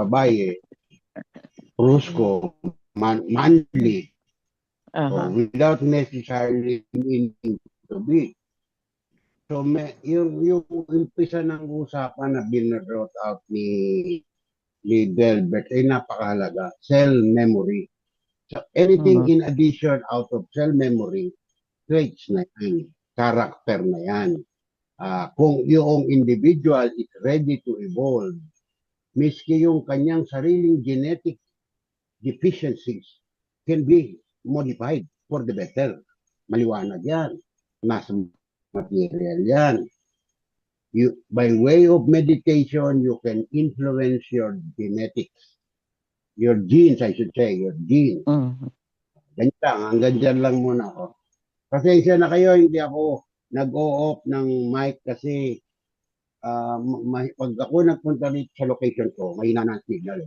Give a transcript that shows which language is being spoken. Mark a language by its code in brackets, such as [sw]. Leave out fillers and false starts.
[tl] babae, brusko, [en] manly, so without necessarily meaning to be. [tl] So, yung umpisa ng usapan na binrote out ni Delbert ay napakahalaga. [en] Cell memory. So, anything in addition out of cell memory, traits [tl] na yan. [en] Character [tl] na yan. Kung yung [en] individual is ready to evolve, [tl] miski yung kanyang sariling [en] genetic deficiencies can be modified for the better. [tl] Maliwanag yan. Nasa material yan. [en] By way of meditation, you can influence your genetics. Your genes, I should say, your genes. [tl] Ganyan lang, hanggang dyan lang muna ako. Pasensya na kayo, hindi ako nag-o-off ng mic kasi pag ako nagpunta dito sa location ko, mahina na ang signal.